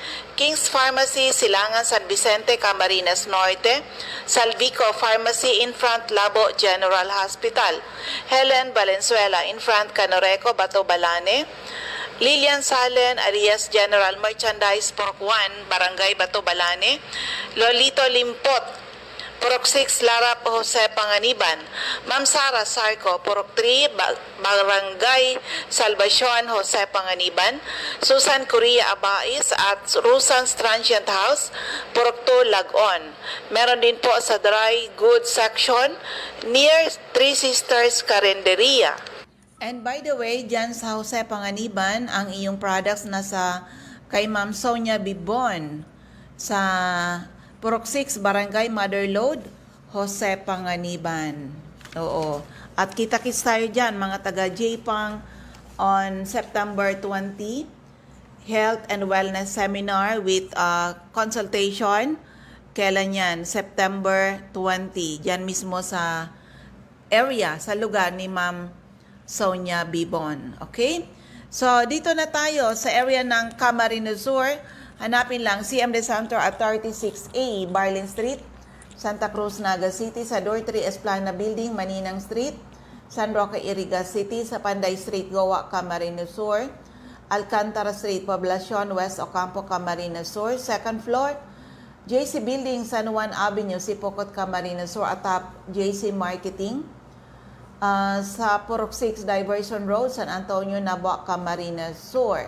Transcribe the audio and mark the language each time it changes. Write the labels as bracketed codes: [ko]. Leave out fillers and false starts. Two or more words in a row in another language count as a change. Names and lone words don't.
[en] King's Pharmacy, Silangan, San Vicente, Camarines Norte, Salvico Pharmacy, in front Labo General Hospital, Helen Valenzuela, in front Canoreco, Bato Balane, Lilian Salen, Arias General Merchandise, Purok 1, Barangay Bato Balane, Lolito Limpot, Purok 6, Larap, Jose Panganiban. Ma'am Sara Sarco, Purok 3, Barangay Salvacion, Jose Panganiban. Susan Correa Abais at Rusan's Transient House, Purok 2, Lagon. [tl] Meron din po sa Dry Goods Section near Three Sisters Carinderia. [en] And by the way, [tl] dyan sa Jose Panganiban, ang iyong products nasa kay Ma'am Sonia Bibon sa Purok 6, Barangay Motherlode, Jose Panganiban. Oo. At kita-kits tayo dyan, mga taga J-Pang, [en] on September 20, Health and Wellness Seminar with consultation. [tl] Kailan yan? September 20. Dyan mismo sa area, sa lugar ni Ma'am Sonia Bibon. [en] Okay? [tl] So, dito na tayo sa area ng Camarines Sur. Hanapin lang CMD Center at 36A, Barlin Street, Santa Cruz, Naga City, sa Door 3 Esplana Building, Maninang Street, San Roque, Iriga City, sa Panday Street, Goa, Camarines Sur, Alcantara Street, Poblacion, West Ocampo, Camarines Sur, [en] 2nd floor, [tl] JC Building, San Juan Avenue, Sipocot, Camarines Sur, atop JC Marketing, sa Purok 6, Diversion Road, San Antonio, Nabua, Camarines Sur.